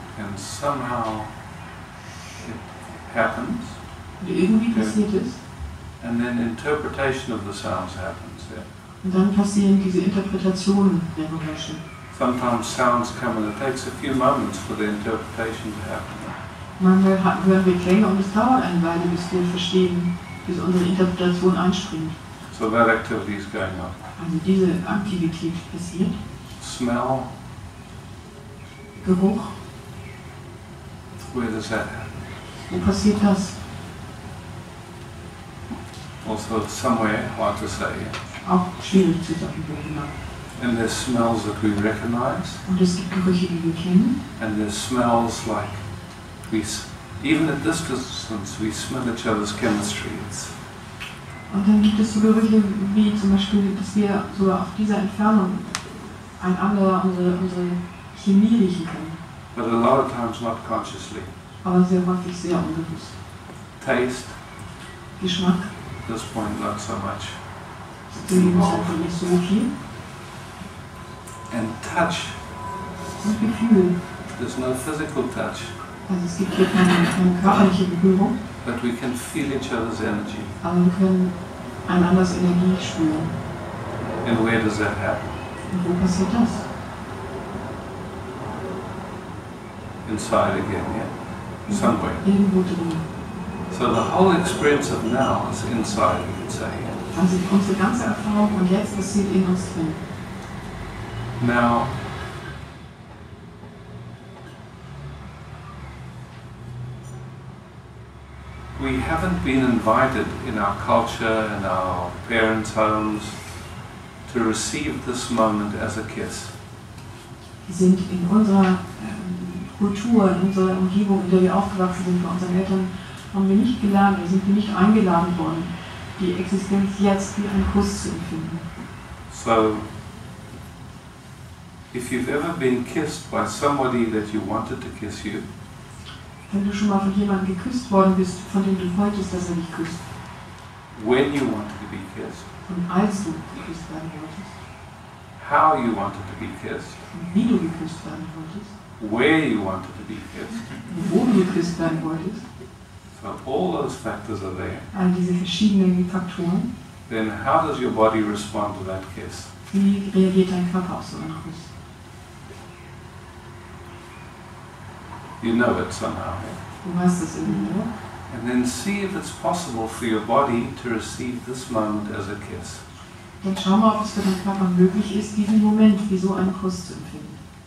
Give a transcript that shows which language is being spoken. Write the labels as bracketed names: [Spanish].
[English] and somehow it happens, [German] und irgendwie passiert es. [English] and then interpretation of the sounds happens. Yeah? [German] Und dann passieren diese Interpretationen der Geräusche. [English] Sometimes sounds come and it takes a few moments for the interpretation to happen. [German] Manchmal hören wir Klänge und es dauert eine Weile, bis wir verstehen, bis unsere Interpretation einspringt. [English] So that activity is going on. [German] Also diese Aktivität passiert. [English] Smell, [German] Geruch, [English] where does that happen? [German] wo passiert das? [English] Also somewhere, hard to say. Yeah? [German] Auch schwierig zu sagen, wo genau. [English] And there's smells that we recognize, [German] Und es gibt Gerüche, die wir kennen. [English] and there's smells like even at this distance, we smell each other's chemistry. [German] Und dann gibt es so Gerüche wie zum Beispiel, dass wir sogar auf dieser Entfernung einander unsere Chemie riechen können. [English] But a lot of times not consciously. [German] Aber sehr häufig sehr unbewusst. [English] Taste, [German] Geschmack, [English] at this point not so much. [German] zu dem Zeitpunkt nicht so viel. [English] And touch, [German] Und Gefühl. [English] there's no physical touch, [German] Also es gibt hier keine körperliche Berührung, [English] but we can feel each other's energy. [German] aber wir können einanders Energie spüren. [English] And where does that happen? [German] Und wo passiert das? [English] Inside again, yeah? Somewhere. [German] Irgendwo drin. [English] So the whole experience of now is inside, you could say. [German] Also unsere ganze Erfahrung und jetzt passiert in uns drin. [English] Now, we haven't been invited in our culture, in our parents' homes, to receive this moment as a kiss. [German] Wir sind in unserer Kultur, in unserer Umgebung, in der wir aufgewachsen sind, bei unseren Eltern, haben wir nicht gelernt, wir sind nicht eingeladen worden, die Existenz jetzt wie einen Kuss zu empfinden. [English] So, if you've ever been kissed by somebody that you wanted to kiss you, [German] Wenn du schon mal von jemandem geküsst worden bist, von dem du wolltest, dass er dich küsst, [English] when you wanted to be kissed, [German] und als du geküsst werden wolltest, [English] how you wanted to be kissed, [German] und wie du geküsst werden wolltest, [English] where you wanted to be kissed, [German] und wo du geküsst werden wolltest, [English] so all those factors are there. [German] all diese verschiedenen Faktoren, [English] Then how does your body respond to that kiss? [German] wie reagiert dein Körper auf so einen Kuss? [English] You know it somehow. [German] Du weißt das irgendwie, oder? [English] And then see if it's possible for your body to receive this moment as a kiss. [German] Dann schau mal, ob es für deinen Körper möglich ist, diesen Moment wie so einen Kuss zu empfinden.